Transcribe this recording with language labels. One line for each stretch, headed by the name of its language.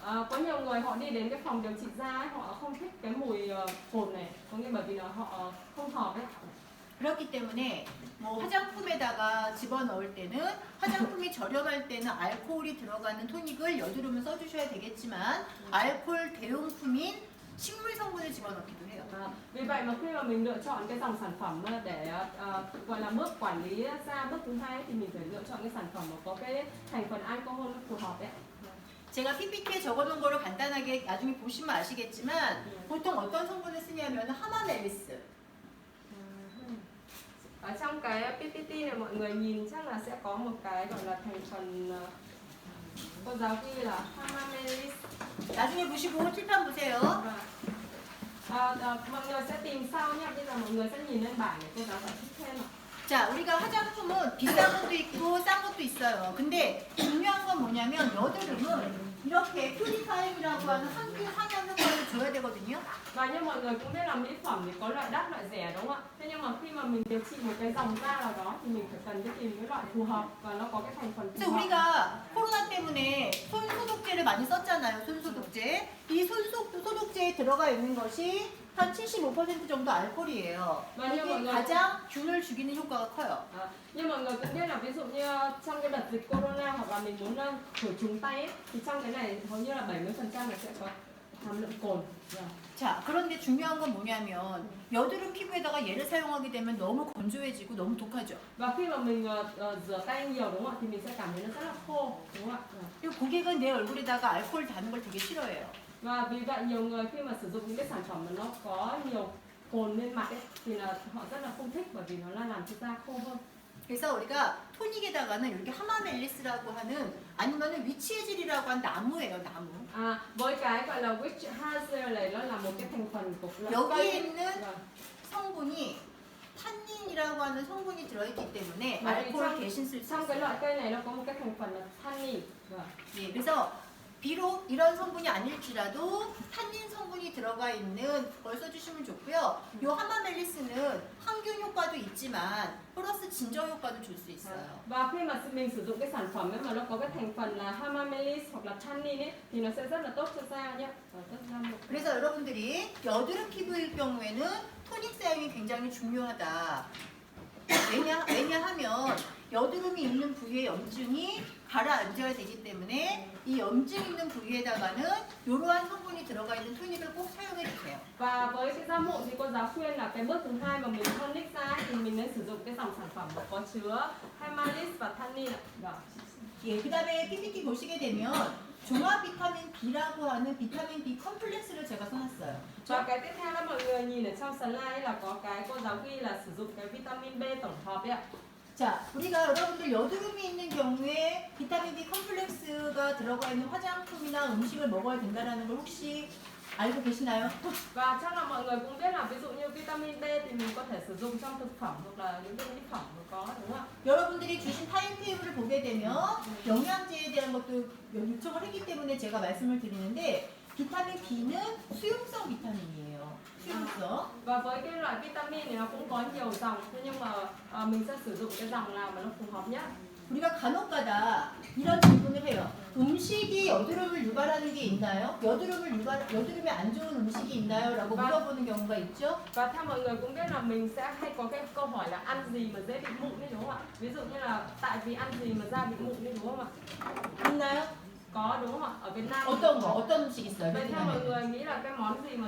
Vietnamese: Có nhiều người họ đi đến cái phòng điều trị da ấy, họ không thích cái mùi cồn này, có nghĩa bởi vì là họ không hợp ấy.
Korean: 그렇기 때문에 뭐 화장품에다가 집어넣을 때는 화장품이 저렴할 때는 알코올이 들어가는 토닉을 여드름은 써주셔야 되겠지만 알코올 대용품인 식물 성분을 집어넣기도 해요.
Vietnamese: Vì vậy mà khi mà mình lựa chọn cái dòng sản phẩm để gọi là bước quản lý da bước thứ hai thì mình phải lựa chọn cái sản phẩm mà có cái thành phần alcohol nó phù hợp đấy.
Korean: 제가 PPT에 적어놓은 거를 간단하게 나중에 보시면 아시겠지만 보통 어떤 성분을 쓰냐면 하마멜리스.
Vietnamese: Ở trong cái PPT này mọi người nhìn chắc là sẽ có một cái gọi là thành phần cô giáo ghi là hamamelis.
Korean: 나중에 보시고 칠판 보세요.
Vietnamese: Mọi người sẽ tìm sau nha. Bây giờ mọi người sẽ nhìn lên bảng để cô giáo giải thích thêm ạ.
Korean: 자, 우리가 화장품은 비싼 것도 있고 싼 것도 있어요. 근데 중요한 건 뭐냐면 여드름은 이렇게 퓨리파잉이라고 하는 항균 항염 효과를 줘야 되거든요.
Vietnamese: Và như mọi người cũng biết là mỹ phẩm thì có loại đắt loại rẻ, đúng không ạ? Thế nhưng mà khi mà mình điều trị một cái dòng da nào đó thì mình phải cần đi tìm cái loại phù hợp và nó có cái thành phần
Korean: 그래서
Vietnamese: phù hợp.
Korean: 우리가 코로나 때문에 손 소독제를 많이 썼잖아요. 손 소독제. 이 손 소독제에 들어가 있는 것이 한 75% 정도 알코올이에요. 이게 가장 균을 죽이는 효과가 커요.
Vietnamese: Nhưng mọi người cũng biết là ví dụ như trong cái đợt dịch corona hoặc là mình muốn khử trùng tay ấy, thì trong cái này hầu như là 70% là sẽ có hàm lượng cồn.
Korean: 자, 그런데 중요한 건 뭐냐면 여드름 피부에다가 얘를 사용하게 되면 너무 건조해지고 너무 독하죠.
Vietnamese: Và khi mà mình rửa tay nhiều, đúng không ạ, thì mình sẽ cảm thấy nó rất là khô, đúng không ạ?
Korean: 그리고 고객은 내 얼굴에다가 알코올 다는 걸 되게 싫어해요.
Vietnamese: Và vì vậy nhiều người khi mà sử dụng những cái sản phẩm mà nó có nhiều cồn lên mặt ấy, thì là họ rất là không thích, bởi vì nó là làm cho da khô hơn.
Korean: 그래서 우리가 토닉에다가는 이렇게 하마멜리스라고 하는 아니면은 위치에질이라고 한 나무예요, 나무.
Vietnamese: Với cái gọi là witch hazel này, nó là một cái thành phần của loại
Korean: 여기에
Vietnamese: cây.
Korean: 있는 성분이 탄닌이라고 하는 성분이 들어있기 때문에
Vietnamese: Bởi vì
Korean: 알코올 대신 쓸 수
Vietnamese: trong cái
Korean: 있어요.
Vietnamese: loại cây này nó có một cái thành phần là tannin.
Korean: 예, 그래서 비록 이런 성분이 아닐지라도 탄닌 성분이 들어가 있는 걸 써주시면 좋고요. 이 하마멜리스는 항균 효과도 있지만 플러스 진정 효과도 줄 수 있어요. Và khi mà mình sử dụng cái sản phẩm ấy mà nó có cái thành phần là hamamelis hoặc là tannin ấy, thì nó sẽ rất là tốt cho da nhé. 그래서 여러분들이 여드름 피부일 경우에는 토닉 사용이 굉장히 중요하다. 왜냐하면 여드름이 있는 부위의 염증이 가라앉아야 되기 때문에 이 염증 있는 부위에다가는 이러한 성분이 들어가 있는 토닉을 꼭 사용해 주세요.
Vietnamese: Và với cái da mụn thì cô giáo khuyên là cái bước thứ hai mà mình tonic da thì mình nên sử dụng cái dòng sản phẩm mà có chứa hamamelis và tannin ạ.
Korean: 예, 그 다음에 PPT 보시게 되면 종합 비타민 B라고 하는 비타민 B 컴플렉스를 제가 써놨어요.
Vietnamese: Và cái tiếp theo đó mọi người nhìn ở trong slide ấy là có cái cô giáo ghi là sử dụng cái vitamin B tổng hợp ấy ạ.
Korean: 자, 우리가 여러분들 여드름이 있는 경우에 비타민 B 컴플렉스가 들어가 있는 화장품이나 음식을 먹어야 된다는 걸 혹시 알고 계시나요?
Vietnamese: Và chắc là mọi người cũng biết là ví dụ như vitamin B thì mình có thể sử dụng trong thực phẩm hoặc là những cái mỹ phẩm có, đúng không ạ?
Korean: 여러분들이 주신 타임테이블을 보게 되면 영양제에 대한 것도 요청을 했기 때문에 제가 말씀을 드리는데 비타민 B는 수용성 비타민이에요. 수용성.
Vietnamese: Và với cái loại vitamin này nó cũng có nhiều dòng, thế nhưng mà mình sẽ sử dụng cái dòng nào mà nó phù hợp nhất.
Korean: 우리가 간혹가다 이런 질문을 해요. 음식이 여드름을 유발하는 게 있나요? 여드름에 안 좋은 음식이 있나요? 라고 물어보는 경우가 있죠.
Vietnamese: Và theo mọi người cũng biết là mình sẽ hay có cái câu hỏi là ăn gì mà dễ bị mụn đấy đúng không ạ? Ví dụ như là tại vì ăn gì mà da bị mụn đấy đúng không ạ?
Korean: 있나요?
Vietnamese: Có đúng không ạ? Ở Việt Nam
Korean: 어떤 음식 있어요?
Vietnamese: vậy theo mọi
Korean: 베트남에?
Vietnamese: người nghĩ là cái món gì mà